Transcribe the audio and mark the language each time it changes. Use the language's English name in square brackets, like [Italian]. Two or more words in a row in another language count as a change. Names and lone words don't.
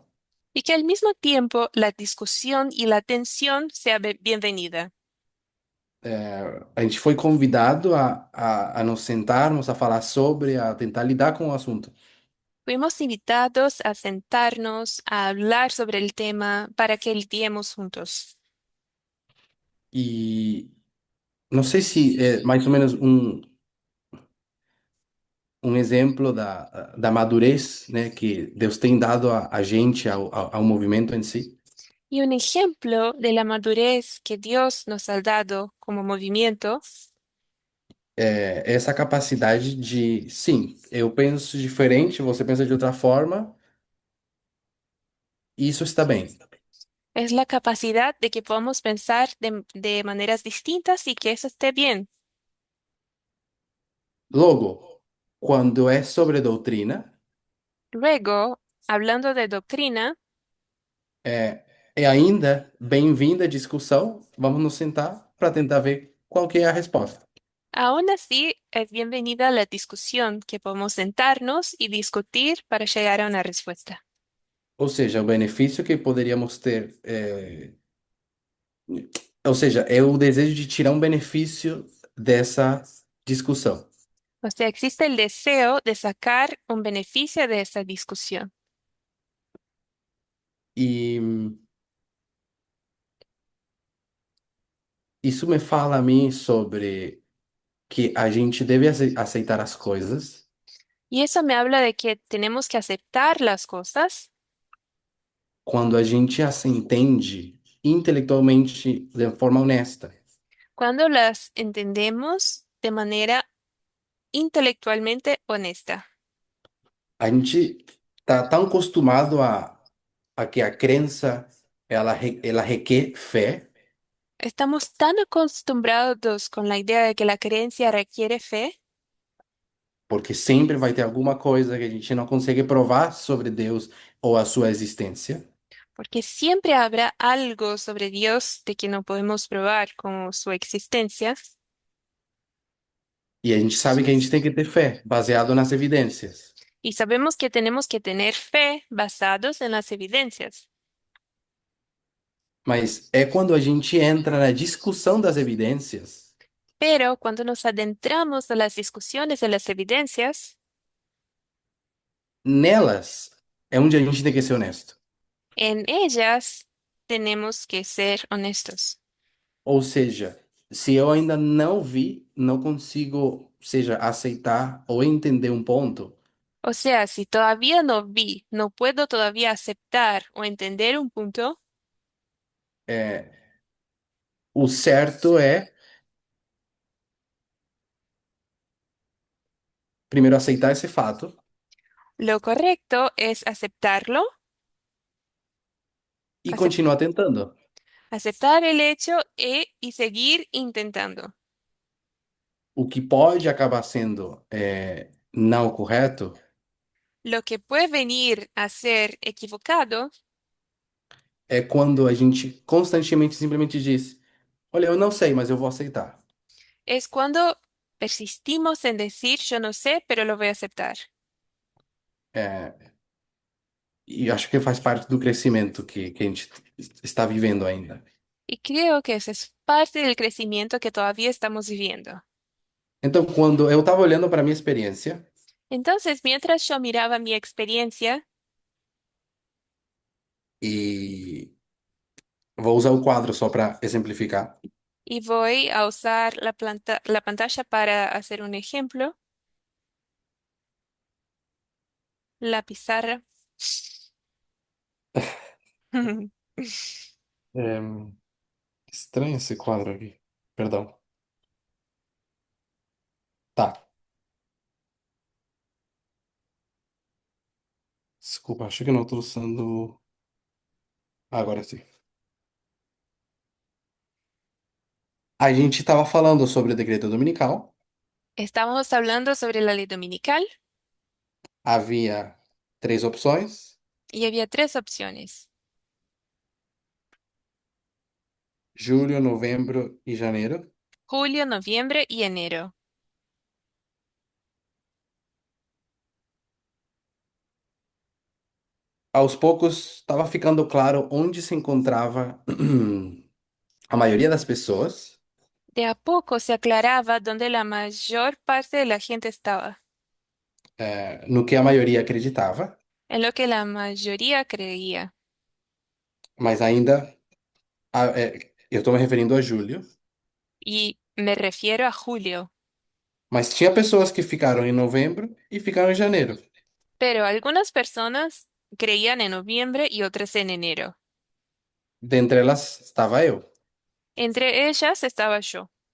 [Spanish] Y que al mismo tiempo la discusión y la tensión sea bienvenida. [Portuguese] A gente foi convidado a nos sentarmos, a falar sobre, a tentar lidar com o assunto. [Spanish] Fuimos invitados a sentarnos, a hablar sobre el tema para que lidiemos juntos. [Portuguese] E não sei se é mais ou menos um exemplo da madurez, né, que Deus tem dado a gente, ao movimento em si. [Spanish] Y un ejemplo de la madurez que Dios nos ha dado como movimiento [Portuguese] Essa capacidade de, sim, eu penso diferente, você pensa de outra forma, e isso está bem. [Spanish] Es la capacidad de que podamos pensar de maneras distintas y que eso esté bien. [Portuguese] Logo, quando é sobre doutrina, [Spanish] Luego, hablando de doctrina, [Portuguese] é ainda bem-vinda a discussão. Vamos nos sentar para tentar ver qual que é a resposta. [Spanish] aún así es bienvenida la discusión, que podemos sentarnos y discutir para llegar a una respuesta. [Portuguese] Ou seja, o benefício que poderíamos ter, ou seja, é o desejo de tirar um benefício dessa discussão. [Spanish] O sea, existe el deseo de sacar un beneficio de esa discusión. [Portuguese] E isso me fala a mim sobre que a gente deve aceitar as coisas [Spanish] Y eso me habla de que tenemos que aceptar las cosas [Portuguese] quando a gente as entende intelectualmente de forma honesta. [Spanish] cuando las entendemos de manera intelectualmente honesta. [Portuguese] A gente tá tão acostumado a que a crença ela requer fé, [Spanish] Estamos tan acostumbrados con la idea de que la creencia requiere fe, [Portuguese] porque sempre vai ter alguma coisa que a gente não consegue provar sobre Deus ou a sua existência. [Spanish] porque siempre habrá algo sobre Dios de que no podemos probar como su existencia, [Portuguese] E a gente sabe que a gente tem que ter fé, baseado nas evidências. [Spanish] y sabemos que tenemos que tener fe basados en las evidencias. [Portuguese] Mas é quando a gente entra na discussão das evidências, [Spanish] Pero cuando nos adentramos a las discusiones de las evidencias, [Portuguese] nelas é onde a gente tem que ser honesto. [Spanish] en ellas tenemos que ser honestos. [Portuguese] Ou seja, se eu ainda não vi, não consigo, seja, aceitar ou entender um ponto, [Spanish] O sea, si todavía no vi, no puedo todavía aceptar o entender un punto, [Portuguese] é, o certo é primeiro aceitar esse fato [Spanish] lo correcto es aceptarlo, [Portuguese] e [Spanish] acep- [Portuguese] continuar tentando. [Spanish] aceptar el hecho y seguir intentando. [Portuguese] O que pode acabar sendo não correto [Spanish] Lo que puede venir a ser equivocado [Portuguese] é quando a gente constantemente simplesmente diz: Olha, eu não sei, mas eu vou aceitar. [Spanish] es cuando persistimos en decir yo no sé, pero lo voy a aceptar. [Portuguese] É, e acho que faz parte do crescimento que a gente está vivendo ainda. [Spanish] Y creo que eso es parte del crecimiento que todavía estamos viviendo. [Portuguese] Então, quando eu estava olhando para a minha experiência, [Spanish] Entonces, mientras yo miraba mi experiencia, [Portuguese] e vou usar o quadro só para exemplificar, [Spanish] y voy a usar la pantalla para hacer un ejemplo, la pizarra. [Portuguese] é, estranho esse quadro aqui. Perdão. Tá. Desculpa, acho que não estou usando. Agora sim. A gente estava falando sobre o decreto dominical. [Spanish] Estábamos hablando sobre la ley dominical [Portuguese] Havia três opções: [Spanish] y había tres opciones: [Portuguese] julho, novembro e janeiro. [Spanish] julio, noviembre y enero. [Portuguese] Aos poucos estava ficando claro onde se encontrava a maioria das pessoas, [Spanish] De a poco se aclaraba dónde la mayor parte de la gente estaba, [Portuguese] no que a maioria acreditava, [Spanish] en lo que la mayoría creía. [Portuguese] mas ainda eu estou me referindo a julho, [Spanish] Y me refiero a julio. [Portuguese] mas tinha pessoas que ficaram em novembro e ficaram em janeiro. [Spanish] Pero algunas personas creían en noviembre y otras en enero. [Portuguese] Dentre elas estava eu. [Spanish] Entre ellas estaba yo.